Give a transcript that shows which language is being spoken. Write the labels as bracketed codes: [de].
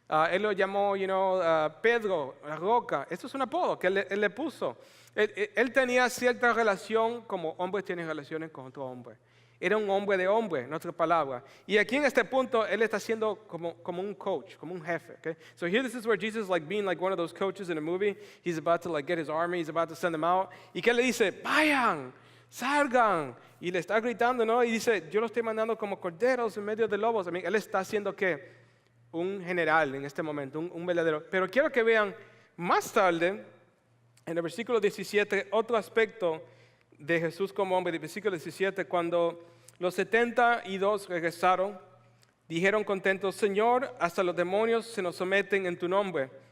[es] Él lo llamó, Pedro, la roca. Eso es un apodo que él le puso. Él tenía cierta relación como hombres tienen relaciones con otro hombre. Era un hombre de hombre, en otras palabras. Y aquí en este punto, él está siendo como un coach, como un jefe. [en] Okay? So here this is where Jesus is being like one of those coaches in a movie. He's about to get his army, he's about to send them out. [es] ¿Y qué le dice? Vayan, salgan. Y le está gritando, ¿no? Y dice, yo los estoy mandando como corderos en medio de lobos. Él está haciendo ¿qué? Un general en este momento, un verdadero. Pero quiero que vean más tarde, en el versículo 17, otro aspecto de Jesús como hombre. El versículo 17, cuando los 72 regresaron, dijeron contentos, Señor, hasta los demonios se nos someten en tu nombre.